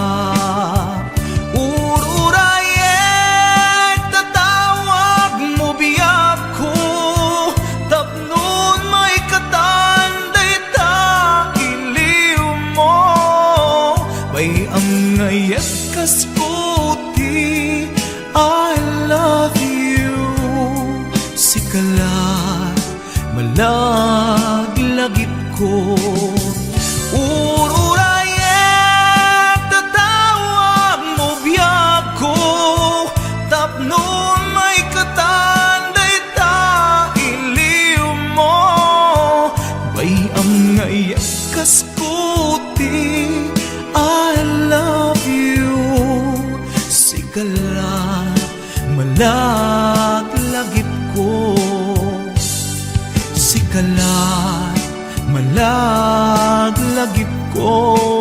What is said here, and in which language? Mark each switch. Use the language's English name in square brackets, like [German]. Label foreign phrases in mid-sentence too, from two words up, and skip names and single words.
[Iloko] Ururayet tatawag mo biyag ko, tapnon may katanday ta iliw mo. Bayam ngayet kas puti, [English] I love you. [Iloko] Sikalat malaglagip ko. Ururayet tatawag mo biyag ko, tapnon may katanday ta iliw mo. Bayam ngayet kas puti, [English] I love you. [Iloko] Sikalat malaglagip ko. Sikalat malaglagip ko.